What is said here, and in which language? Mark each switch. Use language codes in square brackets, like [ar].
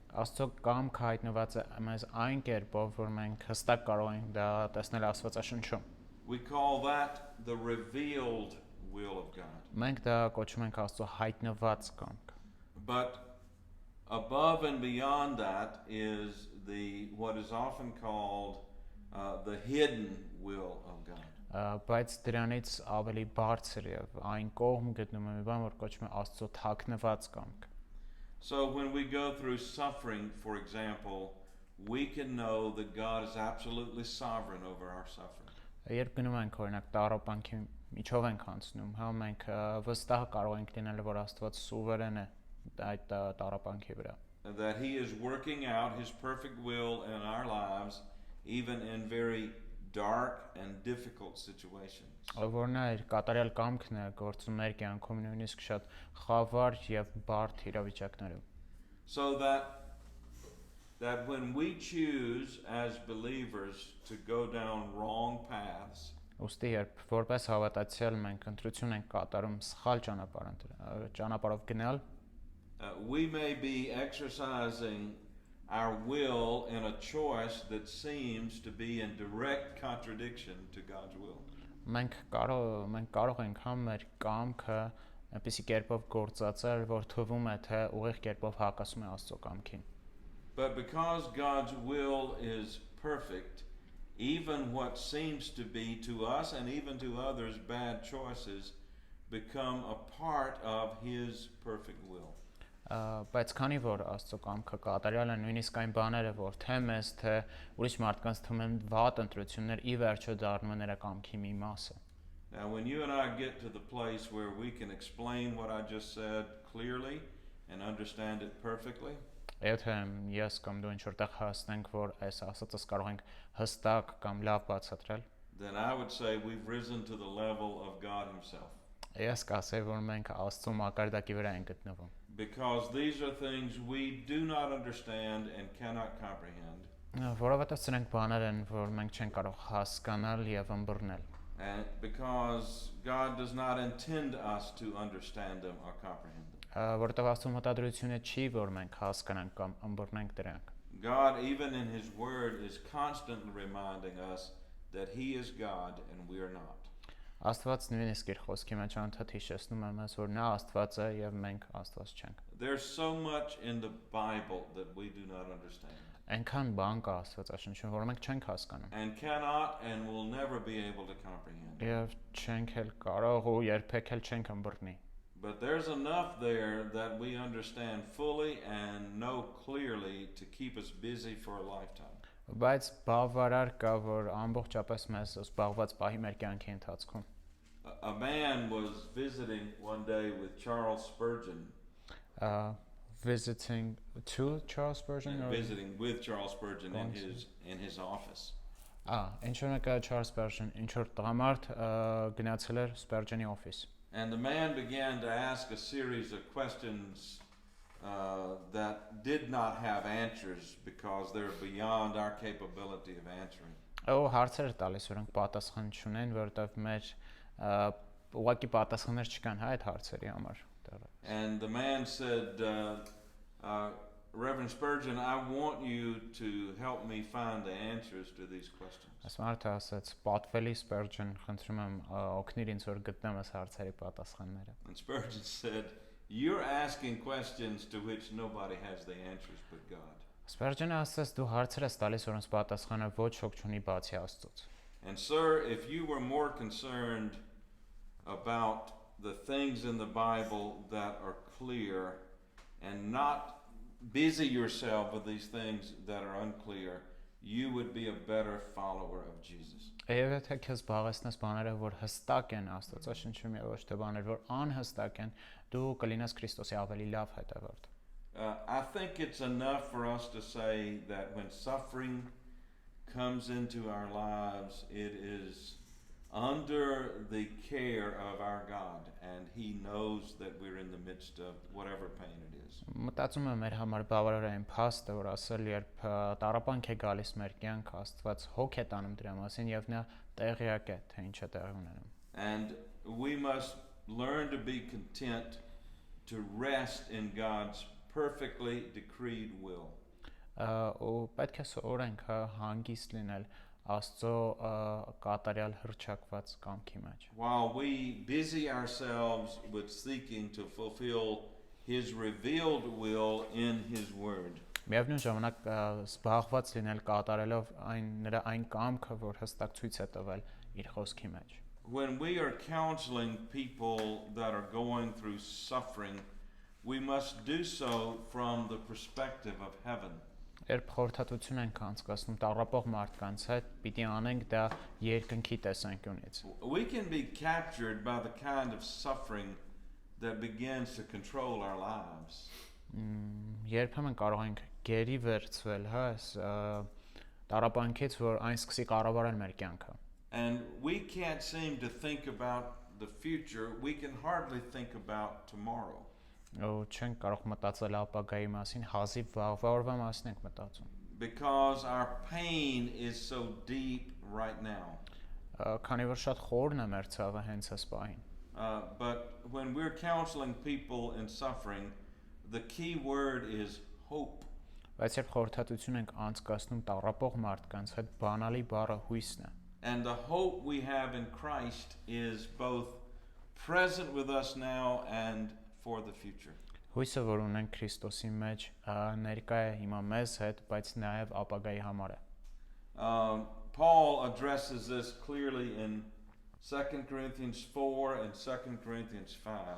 [hy] Աստծո կամքը հայտնված է մեզ այն կերպով, որ մենք հստակ կարող ենք դա տեսնել Աստվածաշնչում։ [en] We call that the revealed will of God. [hy] Մենք դա կոչում ենք Աստծո հայտնված կամք։ [en] But above and beyond that is what is often called the hidden will of God. [hy] Բայց դրանից ավելի բարձր եւ այն կողմ գտնում եմ մի բան, որ կոչվում է Աստծո թաքնված կամք։ [en] So when we go through suffering, for example, we can know that God is absolutely sovereign over our suffering. [hy] Երբ գնում ենք օրինակ տառապանքի միջով ենք անցնում, հա մենք վստահ կարող ենք լինել, որ Աստված սուվերեն է այդ տառապանքի վրա։ [en] That he is working out his perfect will in our lives even in very dark and difficult situations. [hy] Որ նա իր կատարյալ կամքն է գործում մեր կյանքում նույնիսկ շատ խավար եւ բարդ իրավիճակներում։ [en] So that when we choose as believers to go down wrong paths, [hy] Ոստի երբ որպես հավատացյալ մենք ընտրություն ենք կատարում սխալ ճանապարհով գնալ, [en] we may be exercising our will in a choice that seems to be in direct contradiction to God's will. [hy] Մենք կարող ենք համ մեր կամքը այնպիսի կերպով գործածել, որ թվում է թե ուղիղ կերպով հակասում է Աստծո կամքին։ [en] But because God's will is perfect, even what seems to be to us and even to others bad choices become a part of his perfect will. [hy] Բայց քանի որ Աստծո կամքը կատարյալ է, նույնիսկ այն բաները, որ թե մեզ, թե ուրիշ մարդկանց թվում են վատ ընտրություններ, ի վերջո դառնում են նրա կամքի մի մասը։ [en] Now when you and I get to the place where we can explain what I just said clearly and understand it perfectly, [hy] Եթե ես կամ դու ինչ-որտեղ հասնենք, որ այս ասածս կարող ենք հստակ կամ լավ բացատրել, [en] then I would say we've risen to the level of God himself. [hy] Ես կասեի, որ մենք Աստծո մակարդակի վրա ենք գտնվում։ [en] Because these are things we do not understand and cannot comprehend. [hy] Որովհետև սրանք բաներ են, որ մենք չենք կարող հասկանալ եւ ըմբռնել։ [en] And because God does not intend us to understand them or comprehend them. [hy] Որովհետև Աստծո մտադրությունը չի, որ մենք հասկանանք կամ ըմբռնենք դրանք։ [en] God, even in his word, is constantly reminding us that he is God and we are not. [hy] Աստված նույնիսկ իր խոսքի մեջ անդադ հիշեցնում է մեզ, որ նա Աստված է եւ մենք Աստված չենք։ [en] There's so much in the Bible that we do not understand. [hy] Այնքան բան կա Աստվածաշնչում, որ մենք չենք հասկանում։ [en] And cannot and will never be able to comprehend. [hy] Եվ չենք էլ կարող ու երբեք էլ չենք ըմբռնի։ [en] But there's enough there that we understand fully and know clearly to keep us busy for a lifetime. [hy] Բայց բավարար կա, որ ամբողջապես մեզ զբաղված պահի մեր կյանքի ընթացքում։ [en] A man was visiting one day with Charles Spurgeon. Visiting to Charles Spurgeon or visiting with Charles Spurgeon in his office. [hy] Ինչ-որ Charles Spurgeon, ինչ-որ տղամարդ գնացել էր Spurgeon-ի office. [en] And the man began to ask a series of questions that did not have answers because they're beyond our capability of answering. [hy] Հարցեր տալիս, որոնք պատասխան չունեն, որովհետև մեր ուղղակի պատասխաններ չկան այդ հարցերի համար։ [en] And the man said, Reverend Spurgeon, I want you to help me find the answers to these questions. [hy] Ասմարթը ասաց, պատվելի Spurgeon, խնդրում եմ օգնիր ինձ որ գտնեմ այս հարցերի պատասխանները։ [en] And Spurgeon said, you're asking questions to which nobody has the answers but God. [hy] Spurgeon-ը ասաց, դու հարցեր ես տալիս, որոնց պատասխանը ոչ ոք չունի բացի Աստծոց։ [en] And sir, if you were more concerned about the things in the Bible that are clear and not busy yourself with these things that are unclear, you would be a better follower of Jesus. [hy] Եվ եթե քեզ զբաղեցնես բաները, որ հստակ են Աստվածաշնչում եւ ոչ թե բաներ, որ անհստակ են, դու կլինես Քրիստոսի ավելի լավ հետևորդ։ [en] I think it's enough for us to say that when suffering comes into our lives, it is under the care of our God, and he knows that we're in the midst of whatever pain it is. [hy] Մտածում եմ մեր համար բավարար է այն փաստը, որ ասել երբ տառապանք է գալիս մեր կյանք, Աստված հոգ է տանում դրա մասին եւ նա տեղյակ է, թե ինչ է տեղի ունենում։ [en] And we must learn to be content to rest in God's perfectly decreed will. [hy] ու պետք է սովորենք հանգիստ լինել Աստծո կատարյալ հռչակված կամքի մեջ։ [en] While we busy ourselves with seeking to fulfill His revealed will in His Word. [hy] Միևնույն ժամանակ զբաղված լինել կատարելով նրա այն կամքը, որ հստակ ցույց է տվել իր խոսքի մեջ։ [en] When we are counseling people that are going through suffering, we must do so from the perspective of heaven. [hy] Երբ խորհրդատվություն ենք անցկացնում տառապող մարդկանց հետ, պիտի անենք դա երկնքի տեսանկյունից։ [en] We can be captured by the kind of suffering that begins to control our lives. [hy] Երբեմն կարող ենք գերի վերցվել, հա, այս տառապանքից, որ այն սկսի կառավարել մեր կյանքը։ [en] And we can't seem to think about the future. We can hardly think about tomorrow. [hy] Ու չենք կարող մտածել ապագայի մասին, հազիվ վաղվա օրվա մասին ենք մտածում։ [en] Because our pain is so deep right now. [hy] Քանի որ շատ խորն է մեր ցավը հենց այս պահին։ [en] But when we're counseling people in suffering, the key word is hope. [hy] Բայց երբ խորհրդատվություն ենք անցկացնում տառապող մարդկանց հետ, բանալի բառը հույսն է։ [en] And the hope we have in Christ is both present with us now and for the future. [hy] Հույսը, որ ունենք Քրիստոսի մեջ, ներկա է հիմա մեզ հետ, բայց նաև ապագայի համար է։ [en] Paul addresses this clearly in 2 Corinthians 4 and 2 Corinthians 5.